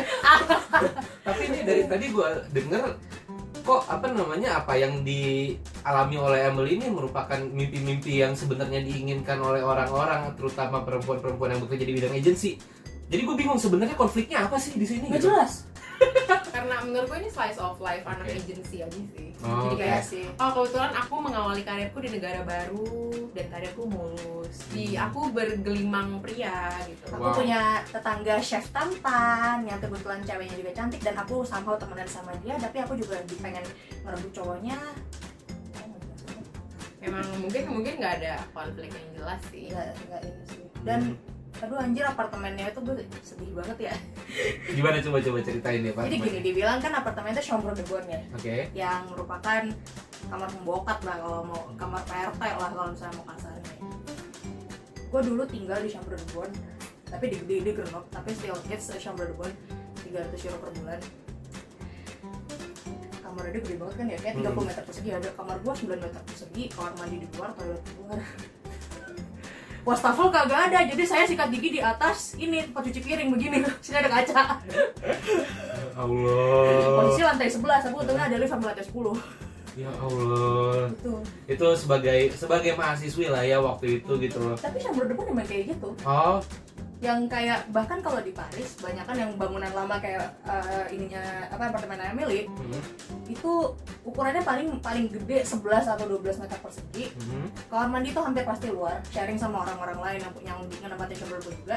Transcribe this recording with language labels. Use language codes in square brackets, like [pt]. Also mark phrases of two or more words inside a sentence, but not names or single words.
[id] Tapi ini dari tadi gue denger kok apa yang dialami oleh Emily ini merupakan mimpi-mimpi yang sebenarnya diinginkan oleh orang-orang, terutama perempuan-perempuan yang bekerja di bidang agensi. Jadi gue bingung sebenarnya konfliknya apa sih di sini? Nggak jelas. Karena menurut gue ini [en] slice of life [id] anak agency aja sih. Oh, Jadi kayak sih. kebetulan aku mengawali karirku di negara baru dan karirku mulus. Aku bergelimang pria gitu. Aku punya tetangga chef tampan yang kebetulan ceweknya juga cantik dan aku somehow temenan sama dia, tapi aku juga pengen ngerebut cowoknya. Memang mungkin nggak ada konflik yang jelas sih. Nggak ini sih. Dan aduh anjir, apartemennya itu gue sedih banget ya. Gimana coba ceritain ya Pak? Jadi gini, dibilang kan apartemen itu [fr] chambre de bonne [id] ya. Oke. Yang merupakan kamar pembokat lah, kalau mau kamar PRT lah kalau misalnya mau kasarnya. Gue dulu tinggal di [fr] chambre de bonne, [id] tapi di Grenoble, tapi [en] still it's a [fr] chambre de bonne, [id] 300 euro per bulan. Kamarnya dia gede banget kan ya, kayak 30 meter persegi. Ada kamar gue 9 meter persegi, kamar mandi di luar, toilet di luar. Wastafel kagak ada, jadi saya sikat gigi di atas ini tempat cuci piring begini. Sini ada kaca. Allah. Posisi lantai 11, aku untungnya ada lift sampai lantai 10. Ya Allah. Itu sebagai mahasiswi lah ya waktu itu gitu loh. Tapi [fr] chambre de bonne [id] emang kayak gitu. Oh. yang kayak bahkan kalau di Paris banyak kan yang bangunan lama kayak apartemen Emily itu ukurannya paling gede 11 atau 12 meter persegi. Kamar mandi itu hampir pasti luar, sharing sama orang-orang lain yang nempatin kamar juga.